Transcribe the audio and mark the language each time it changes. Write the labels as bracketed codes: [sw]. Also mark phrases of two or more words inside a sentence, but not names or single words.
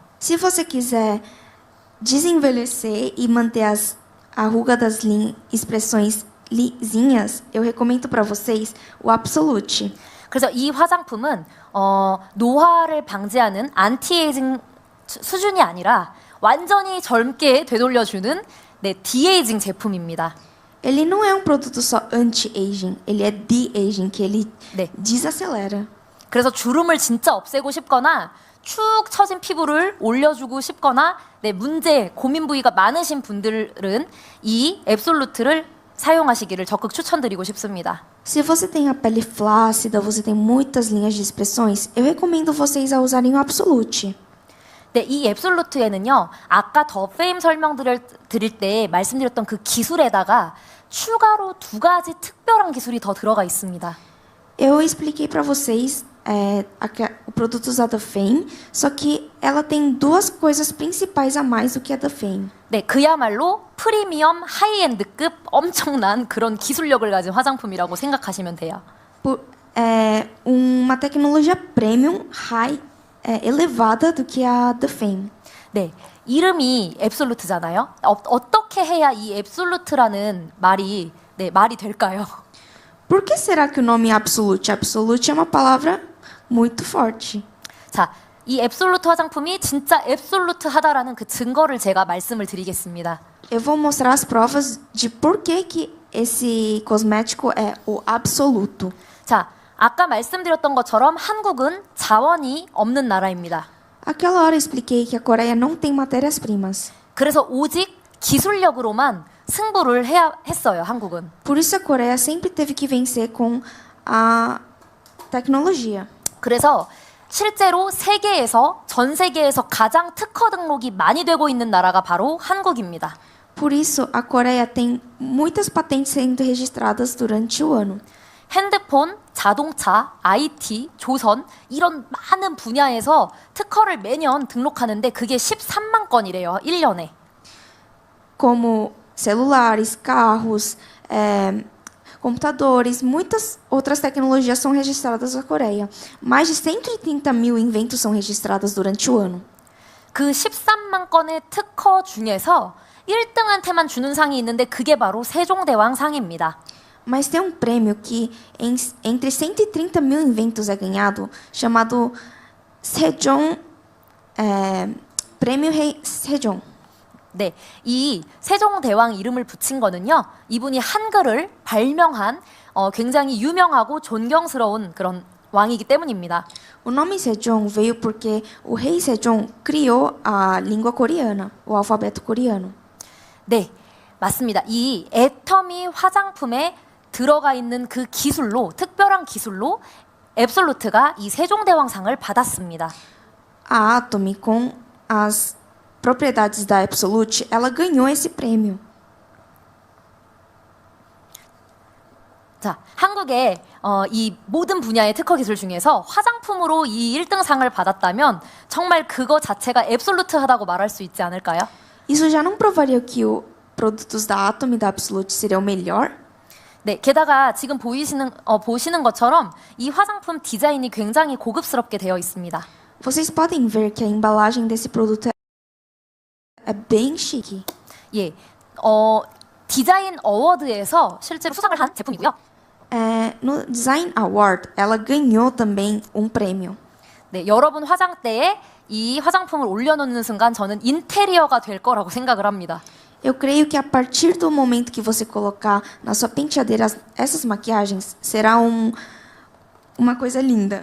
[pt] Se você quiser desenvelhecer e manter a ruga das expressões lisinhas, eu recomendo para vocês o Absolute. [ko] 그래서 이 화장품은 노화를 방지하는 안티에이징 수준이 아니라 완전히 젊게 되돌려주는 네, 디에이징 제품입니다. [pt] Ele não é um produto só anti-aging, ele é de-aging, que ele [ko] 네. [pt] desacelera. [ko] 그래서 주름을 진짜 없애고 싶거나 축 처진 피부를 올려주고 싶거나 네, 고민 부위가 많으신 분들은 이 앱솔루트를 사용하시기를 적극 추천드리고 싶습니다. [pt] Se você tem a pele flácida, você tem muitas linhas de expressões, eu recomendo vocês a usarem o Absolute. [ko] 네, 이 앱솔루트에는요. 아까 더 페임 드릴 때 말씀드렸던 그 기술에다가 추가로 2가지 특별한 기술이 더 들어가 있습니다. [pt] Eu expliquei para vocês o produto usado da Fame, só que ela tem 2 coisas principais a mais do que a da Fame. [ko] 네, 그야말로 프리미엄 하이엔드급 엄청난 그런 기술력을 가진 화장품이라고 생각하시면 돼요. [pt] Uma tecnologia premium elevada do que a da Fame. [ko] 네, 이름이 앱솔루트잖아요. 어떻게 해야 이 앱솔루트라는 말이 될까요? [pt] Por que será que o nome é Absolute? Absolute é uma palavra muito forte. [ko] 자, 이 앱솔루트 화장품이 진짜 앱솔루트하다라는 그 증거를 제가 말씀을 드리겠습니다. [pt] Eu vou mostrar as provas de por que esse cosmético é o absoluto. [ko] 자, 아까 말씀드렸던 것처럼 한국은 자원이 없는 나라입니다. [pt] Aquela hora eu expliquei que a Coreia não tem matérias-primas. [ko] 그래서 오직 기술력으로만 승부를 해야 했어요, 한국은. [pt] Por isso a Coreia sempre teve que vencer com a tecnologia. [ko] 그래서 실제로 전 세계에서 가장 특허 등록이 많이 되고 있는 나라가 바로 한국입니다. [pt] Por isso a Coreia tem muitas patentes sendo registradas durante o ano. [ko] 핸드폰, 자동차, IT, 조선 이런 많은 분야에서 특허를 매년 등록하는데 그게 13만 건이래요. 1년에. [pt] Como celulares, carros, computadores, muitas outras tecnologias são registradas na Coreia. Mais de 130 mil inventos são registrados durante o ano. [ko] 그 13만 건의 특허 중에서 1등한테만 주는 상이 있는데 그게 바로 세종대왕 상입니다. [pt] Mas tem um prêmio que entre 130 mil inventos é ganhado, chamado Sejong, Prêmio Rei Sejong. [ko] 네, 이 세종대왕 이름을 붙인 거는요. 이분이 한글을 발명한 굉장히 유명하고 존경스러운 그런 왕이기 때문입니다. [pt] O nome Sejong veio porque o rei Sejong criou a língua coreana, o alfabeto coreano. [ko] 네, 맞습니다. 이 애터미 화장품에 들어가 있는 그 기술로, 특별한 기술로 앱솔루트가 이 세종대왕상을 받았습니다. [pt] A Atomy, com as propriedades da Absolute, ela ganhou esse prêmio. [ko] 자, 한국의 이 모든 분야의 특허 기술 중에서 화장품으로 이 1등상을 받았다면 정말 그거 자체가 앱솔루트하다고 말할 수 있지 않을까요? [pt] Isso já não provaria que os produtos da Atomy e da Absolute seriam melhor? [ko] 네, 게다가 지금 보시는 것처럼 이 화장품 디자인이 굉장히 고급스럽게 되어 있습니다. [pt] Vocês podem ver que a embalagem desse produto é bem chique. [ko] 예, 디자인 어워드에서 실제로 수상을 한 제품이고요. [pt] No Design Award, ela ganhou também um prêmio. [ko] 네, 여러분 화장대에 이 화장품을 올려놓는 순간 저는 인테리어가 될 거라고 생각을 합니다. [pt] Eu creio que a partir do momento que você colocar na sua penteadeira essas maquiagens, será uma coisa linda.